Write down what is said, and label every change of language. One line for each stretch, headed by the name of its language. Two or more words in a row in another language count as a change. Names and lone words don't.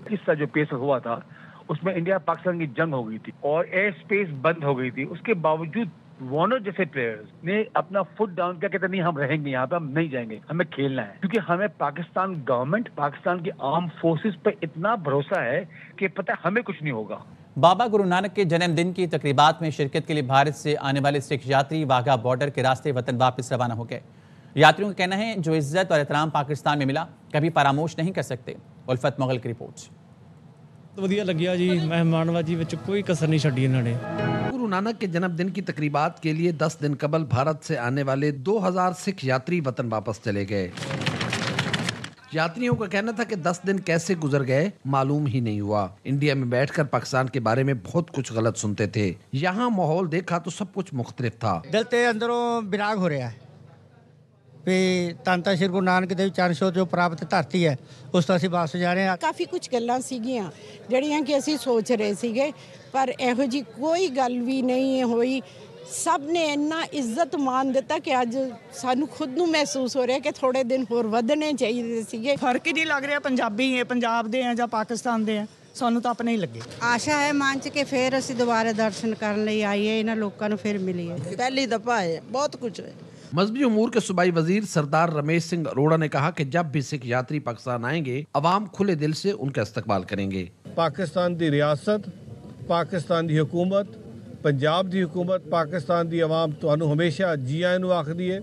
Urdu: اس طرح جو پیس ہوا تھا اس میں انڈیا پاکستان کی جنگ ہو گئی تھی اور
English: air space
Urdu: بند ہو گئی تھی، اس کے باوجود وارنر جیسے پلیئرز نے اپنا
English: foot down
Urdu: کیا، کہتے نہیں ہم رہیں گے یہاں پہ، ہم نہیں جائیں گے، ہمیں کھیلنا ہے، کیونکہ ہمیں پاکستان گورنمنٹ، پاکستان کی
English: arm forces
Urdu: پہ اتنا بھروسہ ہے کہ پتہ ہمیں کچھ نہیں ہوگا۔ بابا گرو نانک کے جنم دن کی تقریبات میں شرکت کے لیے بھارت سے آنے والے سکھ یاتری واگھا بارڈر کے راستے وطن واپس روانہ ہو گئے۔ یاتریوں کا کہنا ہے جو عزت اور احترام پاکستان میں ملا کبھی فراموش نہیں کر سکتے۔ الفت مغل کی رپورٹ۔
Punjabi: ਵਧੀਆ ਲੱਗਿਆ ਜੀ, ਮਹਿਮਾਨਵਾਜੀ ਵਿੱਚ کوئی کسر نہیں چھڈی انہوں نے۔
Urdu: گرو نانک کے جنم دن کی تقریبات کے لیے 10 دن قبل بھارت سے آنے والے 2000 سکھ یاتری وطن واپس چلے گئے۔ یاتریوں کا کہنا تھا کہ 10 دن کیسے گزر گئے معلوم ہی نہیں ہوا۔ انڈیا میں بیٹھ کر پاکستان کے بارے میں بہت کچھ غلط سنتے تھے، یہاں ماحول دیکھا تو سب کچھ مختلف تھا۔
Punjabi: دل تے اندروں ਵਿਰਾਗ ਹੋ ਰਿਹਾ ਹੈ ਵੀ ਧੰਨ ਸ਼੍ਰੀ ਗੁਰੂ ਨਾਨਕ ਦੇਵ ਚਰਨ ਛੋਹ ਜੋ ਪ੍ਰਾਪਤ ਧਰਤੀ ਹੈ ਉਸ ਤੋਂ ਅਸੀਂ ਵਾਪਸ ਜਾ ਰਹੇ ਹਾਂ। ਕਾਫੀ ਕੁਝ ਗੱਲਾਂ ਸੀਗੀਆਂ ਜਿਹੜੀਆਂ ਕਿ ਅਸੀਂ ਸੋਚ ਰਹੇ ਸੀਗੇ, ਪਰ ਇਹੋ ਜੀ ਕੋਈ ਗੱਲ ਵੀ ਨਹੀਂ ਹੋਈ। ਸਭ ਨੇ ਇੰਨਾ ਇੱਜ਼ਤ ਮਾਨ ਦਿੱਤਾ ਕਿ ਅੱਜ ਸਾਨੂੰ ਖੁਦ ਨੂੰ ਮਹਿਸੂਸ ਹੋ ਰਿਹਾ ਕਿ ਥੋੜੇ ਦਿਨ ਹੋਰ ਵਧਣੇ ਚਾਹੀਦੇ ਸੀਗੇ। ਫਰਕ ਹੀ ਨਹੀਂ ਲੱਗ ਰਿਹਾ, ਪੰਜਾਬੀ ਹੈ, ਪੰਜਾਬ ਦੇ ਆ ਜਾਂ ਪਾਕਿਸਤਾਨ ਦੇ ਆ, ਸਾਨੂੰ ਤਾਂ ਆਪਣੇ ਹੀ ਲੱਗੇ। ਆਸ਼ਾ ਹੈ ਮਨ 'ਚ ਕਿ ਫਿਰ ਅਸੀਂ ਦੁਬਾਰਾ ਦਰਸ਼ਨ ਕਰਨ ਲਈ ਆਈਏ, ਇਹਨਾਂ ਲੋਕਾਂ ਨੂੰ ਫਿਰ ਮਿਲੀਏ। ਪਹਿਲੀ ਦਫਾ ਹੈ, ਬਹੁਤ ਕੁਝ ਹੈ।
Urdu: مذہبی امور کے صوبائی وزیر سردار رمیش سنگھ اروڑا نے کہا کہ جب بھی سکھ یاتری پاکستان آئیں گے عوام کھلے دل سے ان کا استقبال کریں گے۔
Punjabi: پاکستان دی ریاست، پاکستان دی حکومت، پنجاب دی حکومت، پاکستان دی عوام تانوں ہمیشہ جی آئیں نو آکھدی ہے۔